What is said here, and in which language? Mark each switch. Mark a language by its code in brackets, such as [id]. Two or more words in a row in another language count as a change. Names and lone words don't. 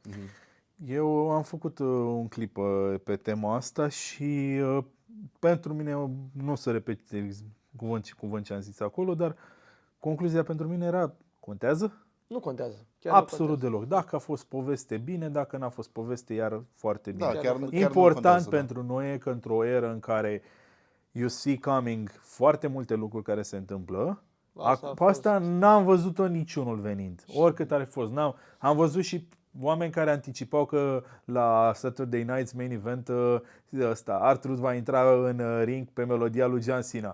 [ro] Eu am făcut un clip pe tema asta și pentru mine, nu o să repet cuvânt ce am zis acolo, dar concluzia pentru mine era, contează? Nu contează. Chiar nu Absolut contează. deloc. Dacă a fost poveste, bine, dacă n-a fost poveste, iar foarte bine. Da, chiar nu Important contează, pentru noi e că într-o eră în care [en] you see coming [ro] foarte multe lucruri care se întâmplă, pe asta n-am văzut-o niciunul venind, oricât ar fi fost. Am văzut și oameni care anticipau că la Saturday Night's Main Event R-Truth va intra în ring pe melodia lui John Cena.